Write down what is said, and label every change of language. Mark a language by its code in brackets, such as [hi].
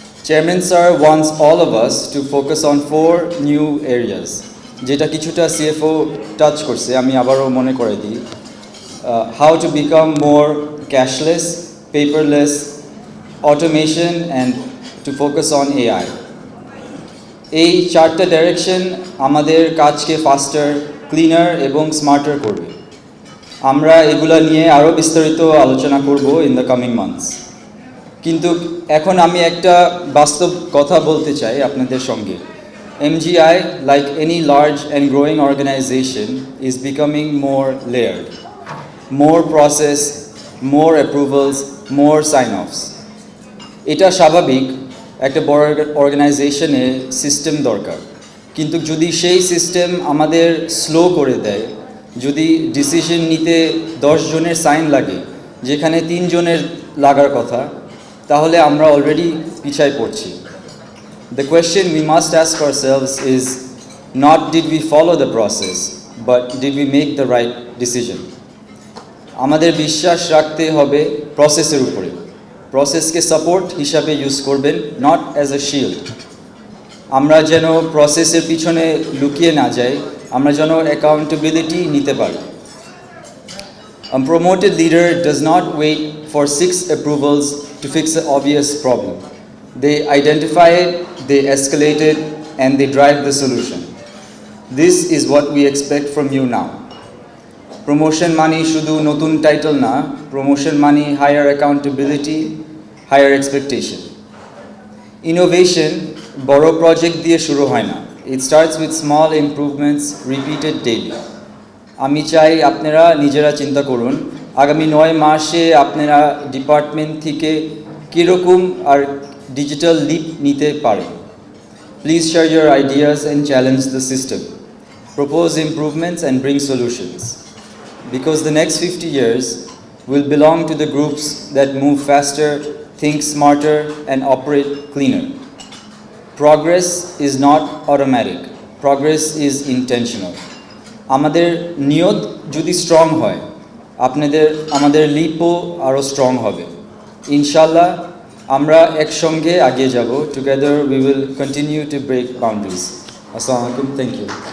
[en] Chairman Sir wants all of us to focus on 4 new areas. [bn] যেটা কিছুটা CFO touch করছে, আমি আবারও মনে করে দিই। [en] How to become more cashless, paperless, automation and to focus on AI. [bn] এই 4টা ডাইরেকশন আমাদের কাজকে ফাস্টার, ক্লিনার এবং স্মার্টার করবে। আমরা এগুলা নিয়ে আরও বিস্তারিত আলোচনা করব [en] In the coming months. [bn] কিন্তু এখন আমি একটা বাস্তব কথা বলতে চাই আপনাদের সঙ্গে। [en] MGI, like any large and growing organization, is becoming more layered. More process, more approvals, more sign-offs. [bn] এটা স্বাভাবিক, একটা বড় অর্গানাইজেশনে সিস্টেম দরকার। কিন্তু যদি সেই সিস্টেম আমাদের স্লো করে দেয়, যদি ডিসিশন নিতে 10 জনের সাইন লাগে যেখানে 3 জনের লাগার কথা, তাহলে আমরা অলরেডি পিছায় পড়ছি। [en] The question we must ask ourselves is not did we follow the process, but did we make the right decision? [bn] আমাদের বিশ্বাস রাখতে হবে প্রসেসের উপরে। প্রসেসকে সাপোর্ট হিসাবে ইউজ করবেন, [en] Not as a shield. [bn] আমরা যেন প্রসেসের পিছনে লুকিয়ে না যাই, আমরা যেন অ্যাকাউন্টেবিলিটি নিতে পারি। [en] A promoted leader does not wait for 6 approvals to fix an obvious problem. They identify it, they escalate it, and they drive the solution. This is what we expect from you now. Promotion money [bn] শুধু নতুন title না, [en] promotion money higher accountability, higher expectation. [bn] Innovation বড় project দিয়ে শুরু হয় না. [en] It starts with small improvements repeated daily. [bn] আমি চাই আপনারা নিজেরা চিন্তা করুন আগামী 9 মাসে আপনারা ডিপার্টমেন্ট থেকে কীরকম আর ডিজিটাল লিপ নিতে পারেন। [en] Please share your ideas and challenge the system. Propose improvements and bring solutions. Because the next 50 years will belong to the groups that move faster, think smarter, and operate cleaner. Progress is not automatic. Progress is intentional. [bn] আমাদের নিয়ত যদি strong হয়, আমাদের লিপও আরও strong হবে। ইনশাল্লাহ আমরা একসঙ্গে এগিয়ে যাব। [en] Together we will continue to break boundaries. আসসালামু আলাইকুম, thank you.